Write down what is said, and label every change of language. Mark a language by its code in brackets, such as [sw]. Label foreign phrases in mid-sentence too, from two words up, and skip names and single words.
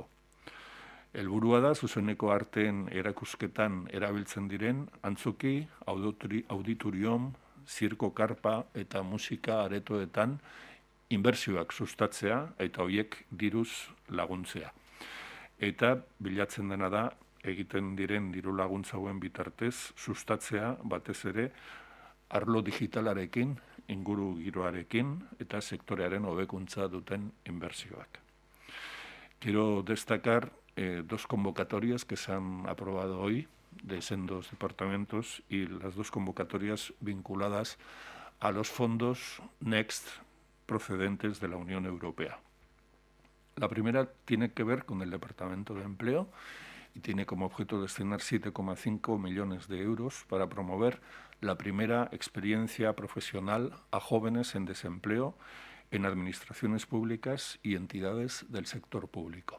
[eu] Helburua da zuzeneko arteen erakusketan erabiltzen diren antzoki, auditorium, zirko karpa eta musika aretoetan inbertsioak sustatzea eta horiek diruz laguntzea. Eta bilatzen dena da egiten diren diru laguntza hauen bitartez sustatzea batez ere arlo digitalarekin, inguru giroarekin eta sektorearen hobekuntza duten inbertsioak. [es] Quiero destacar dos convocatorias que se han aprobado hoy de sendos departamentos y las dos convocatorias vinculadas a los fondos Next procedentes de la Unión Europea. La primera tiene que ver con el Departamento de Empleo y tiene como objeto destinar 7,5 millones de euros para promover la primera experiencia profesional a jóvenes en desempleo en administraciones públicas y entidades del sector público.